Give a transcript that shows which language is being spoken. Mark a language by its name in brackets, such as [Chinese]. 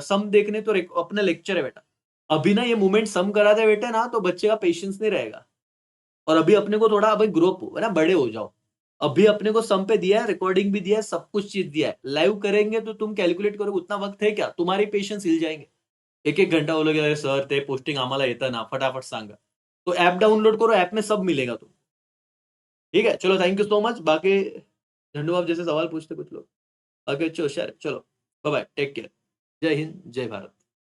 [Hindi] सम देखने तो अपना लेक्चर है बेटा। अभी ना ये मूवमेंट सम करा दे बेटे ना, तो बच्चे का पेशेंस नहीं रहेगा। और अभी अपने को थोड़ा, अभी ग्रो अप है ना, बड़े हो जाओ। अभी अपने को सम पे दिया है, रिकॉर्डिंग भी दिया है, सब कुछ चीज दिया है। लाइव करेंगे तो तुम कैलकुलेट करोगे, उतना वक्त है क्या? तुम्हारी पेशेंस हिल जाएंगे। एक एक घंटा बोलोगे, [Marathi] अरे सर ते पोस्टिंग आम्हाला येतं ना, फटाफट सांगा। [Hindi] तो ऐप डाउनलोड करो, ऐप में सब मिलेगा तुम। ठीक है, चलो [English] Thank you so much. [Hindi] बाकी झंडू आप जैसे सवाल पूछते कुछ लोग, बाकी अच्छे होशियार है। चलो बाय बाय, टेक केयर। जय हिंद, जय भारत।